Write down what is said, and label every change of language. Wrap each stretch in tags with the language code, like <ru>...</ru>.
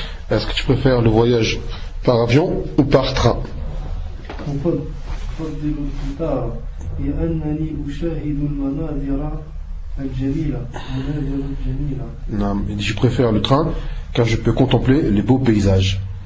<fr>Est-ce que tu préfères le voyage par avion ou par train?</fr> <ar>أفضل القطار لأنني أشاهد المناظر الجميلة المناظر الجميلة. نعم.</ar> <fr>Il dit je préfère le train car je peux contempler les beaux paysages.</fr>